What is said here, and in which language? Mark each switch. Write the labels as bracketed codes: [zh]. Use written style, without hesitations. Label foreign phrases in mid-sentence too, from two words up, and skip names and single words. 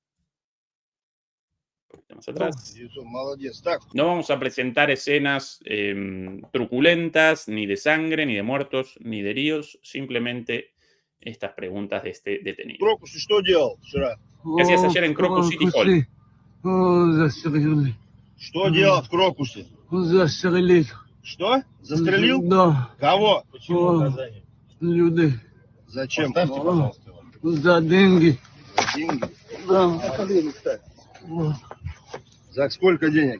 [es] Un poquito más atrás. No vamos a presentar escenas truculentas, ni de sangre, ni de muertos, ni de heridos, simplemente estas preguntas de este detenido. ¿Qué hacías ayer en Crocus City Hall? [ru] Что делал в Крокусе? Застрелил. Что? Застрелил? Да. Кого? Почему наказание? Люди. Зачем? Поставьте, пожалуйста, его. За деньги. За деньги? Да. На колени ставь. За сколько денег?